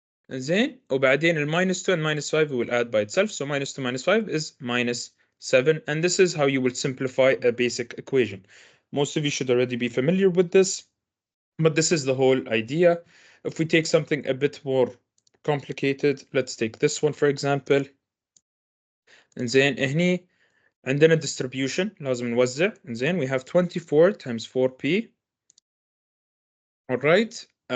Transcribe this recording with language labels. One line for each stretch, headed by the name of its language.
Arabic: زين وبعدين ال
English: minus 2 and minus 5 we will add by itself, so minus 2 minus 5 is minus 7, and this is how you will simplify a basic equation. Most of you should already be familiar with this, but this is the whole idea. If we take something a bit more complicated, let's take this one for example.
Arabic: زين هني عندنا distribution لازم نوزع. زين
English: we have 24 times 4p. All right.